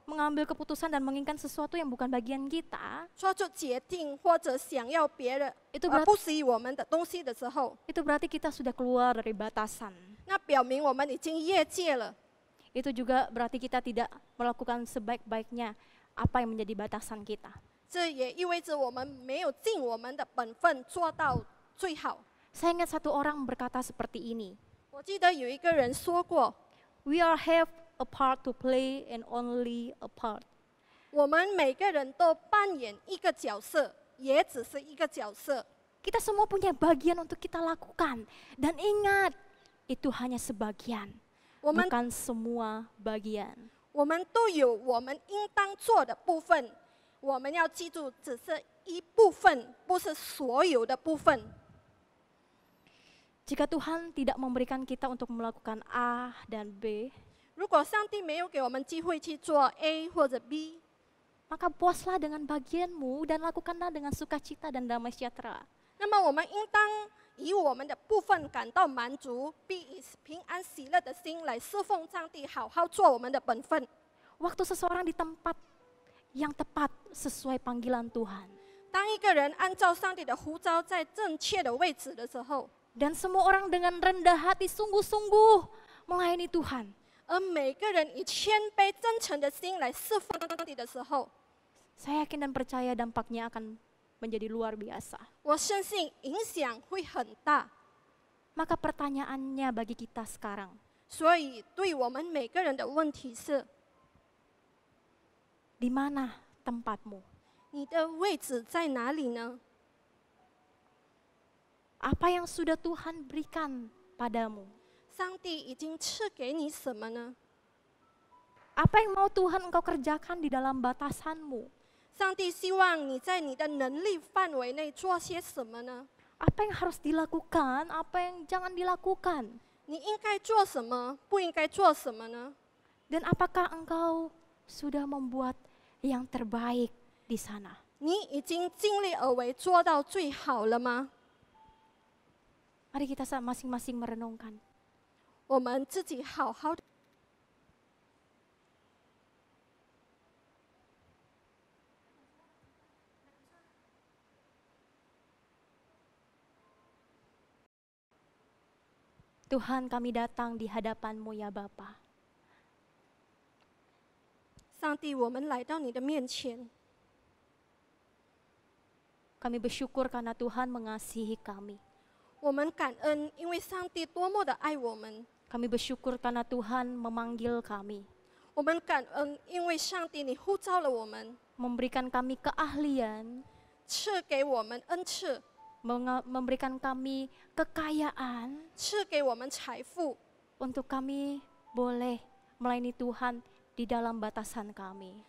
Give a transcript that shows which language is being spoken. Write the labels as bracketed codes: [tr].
[id] mengambil keputusan dan menginginkan sesuatu yang bukan bagian kita, [zh] 做出决定或者想要别人 [id] itu [zh] 而 [id] berarti, [zh] 不属于我们的东西的时候， [id] itu berarti kita sudah keluar dari batasan. [zh] 那表明我们已经越界了。 [id] Itu juga berarti kita tidak melakukan sebaik-baiknya apa yang menjadi batasan kita. [zh] 这也意味着我们没有尽我们的本分做到最好。 [id] Saya ingat satu orang berkata seperti ini. [zh] 我记得有一个人说过， [en] We all have a part to play and only a part. [zh] 我们每个人都扮演一个角色，也只是一个角色。 [id] Kita semua punya bagian untuk kita lakukan. Dan ingat, itu hanya sebagian, [zh] 我们 [id] bukan semua bagian. [zh] 我们都有我们应当做的部分，我们要记住，只是一部分，不是所有的部分。 [id] Jika Tuhan tidak memberikan kita untuk melakukan A dan B, [zh] 如果上帝没有给我们机会去做 A 或者 B， [id] maka puaslah dengan bagianmu dan lakukanlah dengan sukacita dan damai sejahtera. [zh] 那么我们应当以我们的部分感到满足，并以平安喜乐的心来侍奉上帝，好好做我们的本分。 [id] Waktu seseorang di tempat yang tepat sesuai panggilan Tuhan. [zh] 当一个人按照上帝的呼召在正确的位置的时候， [id] Dan semua orang dengan rendah hati sungguh-sungguh melayani Tuhan. [zh] 而每个人以谦卑真诚的心来侍奉上帝的时候， [id] Saya yakin dan percaya dampaknya akan menjadi luar biasa. [zh] 我相信影响会很大。 [id] Maka pertanyaannya bagi kita sekarang, [zh] 所以对我们每个人的问题是： [id] di mana tempatmu? [zh] 你的位置在哪里呢？ [id] Apa yang sudah Tuhan berikan padamu? [zh] 上帝已经赐给你什么呢？ [id] Apa yang mau Tuhan engkau kerjakan di dalam batasanmu? [zh] 上帝希望你在你的能力范围内做些什么呢？ [id] Apa yang harus dilakukan? Apa yang jangan dilakukan? [zh] 你应该做什么？不应该做什么呢？ [id] Dan apakah engkau sudah membuat yang terbaik di sana? [zh] 你已经尽力而为，做到最好了吗？ [id] Mari kita masing-masing merenungkan. [zh] 我们自己好好的。 [id] Tuhan, kami datang di hadapan-Mu ya Bapa. [zh] 上帝，我们来到你的面前， [id] Kami bersyukur karena Tuhan mengasihi kami. [zh] 我们感恩，因为上帝多么的爱我们。 [id] Kami bersyukur karena Tuhan memanggil kami, [zh] 我们感恩，因为上帝你呼召了我们， [id] memberikan kami keahlian, [zh] 赐给我们恩赐， [id] memberikan kami kekayaan [zh] 赐给我们财富， [id] untuk kami boleh melayani Tuhan di dalam batasan kami.